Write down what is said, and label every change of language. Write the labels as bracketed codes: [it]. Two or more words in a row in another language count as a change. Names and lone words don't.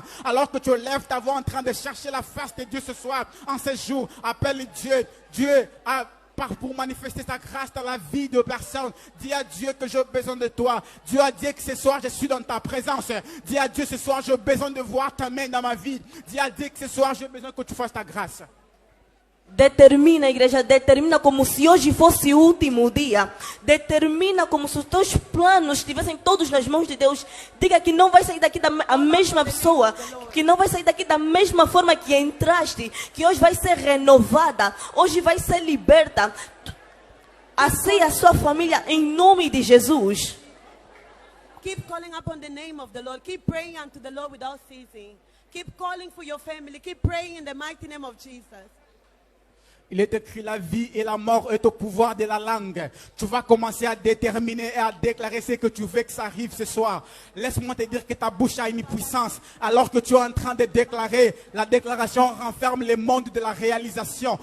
[fr] Alors que tu lèves ta voix en train de chercher la face de Dieu ce soir, en ce jour, appelle Dieu. Dieu a pour manifester sa grâce dans la vie de personnes. Dis à Dieu que j'ai besoin de toi. Dieu a dit que ce soir je suis dans ta présence. Dis à Dieu ce soir j'ai besoin de voir ta main dans ma vie. Dis à Dieu que ce soir j'ai besoin que tu fasses ta grâce. [pt] Determina, igreja, determina como se hoje fosse o último dia. Determina como se os teus planos estivessem todos nas mãos de Deus. Diga que não vai sair daqui a mesma pessoa, que não vai sair daqui da mesma forma que entraste, que hoje vai ser renovada, hoje vai ser liberta. Assim a sua família, em nome de Jesus. [en] Keep calling upon the name of the Lord. Keep praying unto the Lord without ceasing. Keep calling for your family. Keep praying in the mighty name of Jesus. [fr] Il est écrit, la vie et la mort est au pouvoir de la langue. Tu vas commencer à déterminer et à déclarer ce que tu veux que ça arrive ce soir. Laisse-moi te dire que ta bouche a une puissance. Alors que tu es en train de déclarer, la déclaration renferme le monde de la réalisation.